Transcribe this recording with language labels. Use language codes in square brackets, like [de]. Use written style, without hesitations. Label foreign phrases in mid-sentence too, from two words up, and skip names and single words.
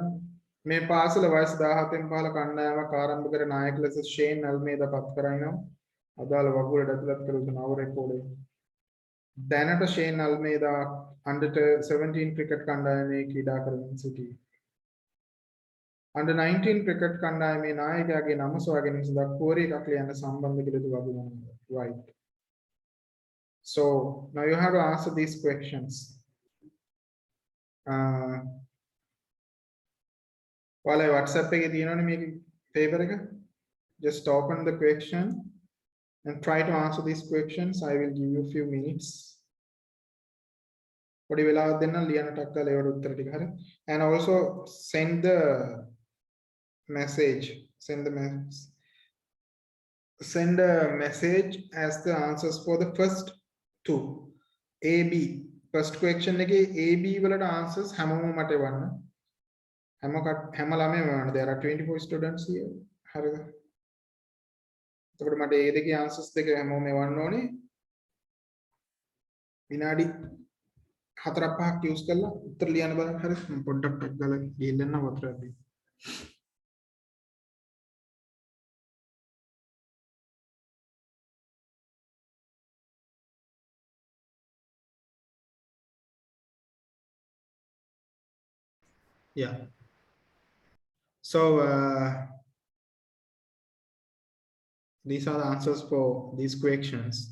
[si] මේ පාසල වයස 17න් පහළ කණ්ඩායමක් ආරම්භ කර නායක ලෙස ෂේන් අල්මේදා පත් කරයිනම් අදාළ වගුවට ඇතුළත් කළ යුතු නව රෙකෝඩය. දැනට ෂේන් අල්මේදා [en] under 17 cricket [si] කණ්ඩායමේ ක්‍රීඩා කරමින් සිටී. [en] Under 19 cricket [si] කණ්ඩායමේ නායකයාගේ නම සොයා ගැනීම සඳහා query එකක් ලියන්න සම්බන්ධ කළ යුතු වගුව මොනවාද? [en] Right. So now you have to answer these questions. While I [si] WhatsApp එකේ තියෙනවනේ මේක paper එක. [en] Just open the question and try to answer these questions. I will give you a few minutes. [si] පොඩි වෙලාවක් දෙන්න ලියන්න ටක් කරලා ඒවට උත්තර ටික හරි. [en] And also send the message. Send a message as the answers for the first two. [si] A, B. [en] First question [si] එකේ A, B වලට answers හැමෝම මට එවන්න. හැම ළමයෙක්ම එවන්න. [en] There are 24 students here. [si] හරිද? එතකොට මට A දෙකේ answers දෙක හැමෝම එවන්න ඕනේ. විනාඩි 4-5ක් use කරලා උත්තර ලියන්න බලන්න. හරි. පොඩ්ඩක් ටක් ගාලා ගිහින් යන්න වතුර ඇද්දි. [en] Yeah. So these are the answers for these questions.